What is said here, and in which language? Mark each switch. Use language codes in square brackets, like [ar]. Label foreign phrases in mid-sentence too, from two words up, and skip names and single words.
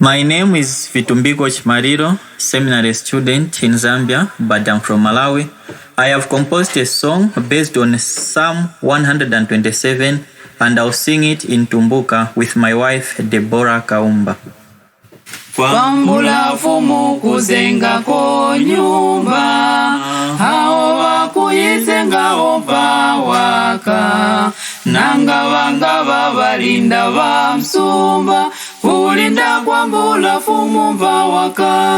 [en] My name is Vitumbiko Chimariro, seminary student in Zambia, but I'm from Malawi. I have composed a song based on Psalm 127, and I'll sing it in Tumbuka with my wife, Deborah Kaumba. [tum] Kwambula fumu kuzenga ko nyumba, hao wakuyisenga opa waka, nanga wanga babalinda wa msumba, kulinda kwambula fumu waka.